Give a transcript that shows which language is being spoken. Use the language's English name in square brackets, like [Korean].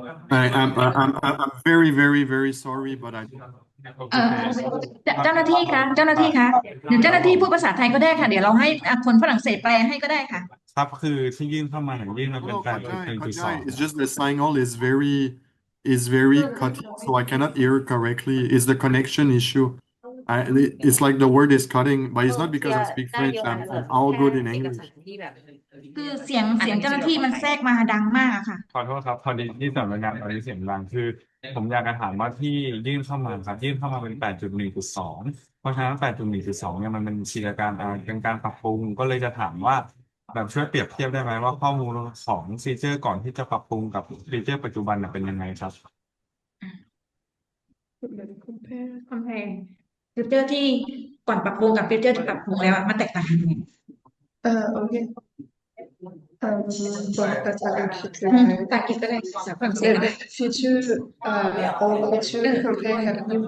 [English] I'm very, very, very sorry, but I [Thai] เอ่อ เจ้าหน้าที่คะเจ้าหน้าที่คะเดี๋ยวเจ้าหน้าที่พูดภาษาไทยก็ได้ค่ะเดี๋ยวเราให้คนฝรั่งเศสแปลให้ก็ได้ค่ะ ครับคือที่ยื่นเข้ามายื่นมาเป็น [English] no, 8.1.2 It's just the signal is very cutty, so I cannot hear correctly. It's the connection issue. It's like the word is cutting, but it's not because I speak French. I'm all good in English. [Thai] คือเสียงเจ้าหน้าที่มันแทรกมาดังมากอะค่ะ ขอโทษครับพอดีที่สำนักงานตอนนี้เสียงดังคือผมอยากจะถามว่าที่ยื่นเข้ามาครับยื่นเข้ามาเป็น 8.1.2 เพราะฉะนั้น 8.1.2 เนี่ยมันเป็นชีรการเป็นการปรับปรุงก็เลยจะถามว่าแบบช่วยเปรียบเทียบได้ไหมว่าข้อมูลของฟีเจอร์ก่อนที่จะปรับปรุงกับฟีเจอร์ปัจจุบันน่ะเป็นยังไงครับ คอมเพลฟีเจอร์ที่ก่อนปรับปรุงกับฟีเจอร์ที่ปรับปรุงแล้วมันแตกต่างกันยังไง [English] Ok. Bon, that's not compliqué. [Thai] ภาษาอังกฤษก็ได้ภาษาฝรั่งเศส [English] The [Thai] ก็ได้ [English] feature, all feature compare have new